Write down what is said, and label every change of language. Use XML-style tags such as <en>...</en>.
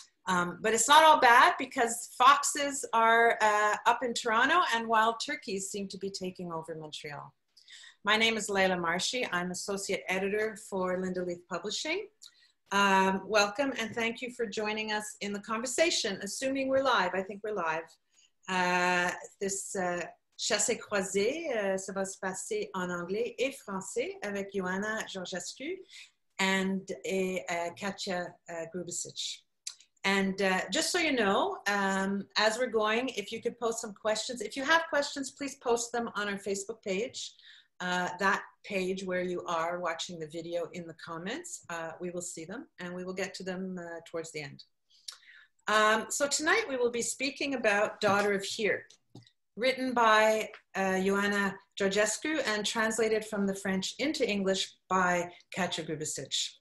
<en>But it's not all bad because foxes are up in Toronto and wild turkeys seem to be taking over Montreal. My name is Leila Marshy. I'm Associate Editor for Linda Leith Publishing. Welcome and thank you for joining us in the conversation, assuming we're live. I think we're live.</en> <fr>This chassé-croisé, ça va se passer en anglais et français avec Ioana Georgescu and Katja Grubisic.</fr> <en>And just so you know, as we're going, if you could post some questions. If you have questions, please post them on our Facebook page. That page where you are watching the video in the comments. We will see them and we will get to them towards the end. So tonight we will be speaking about Daughter of Here, written by Ioana Georgescu and translated from the French into English by Katja Grubisic.</en>